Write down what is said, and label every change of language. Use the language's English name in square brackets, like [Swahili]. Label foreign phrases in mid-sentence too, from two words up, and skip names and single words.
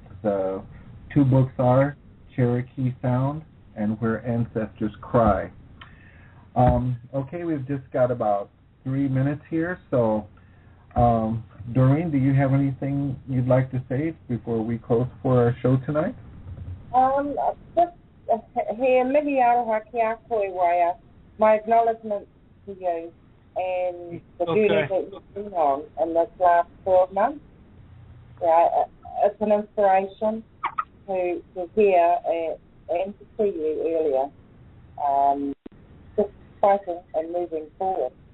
[English] The two books are Cherokee Sound and Where Ancestors Cry. Okay, we've just got about 3 minutes here, so Doreen, do you have anything you'd like to say before we close for our show tonight? Just here, [Māori] mihi aroha ki a koe waia, [English] my acknowledgement to you and the duty that you've been on in this last 12 months. Yeah, it's an inspiration to hear and to see you earlier, just fighting and moving forward.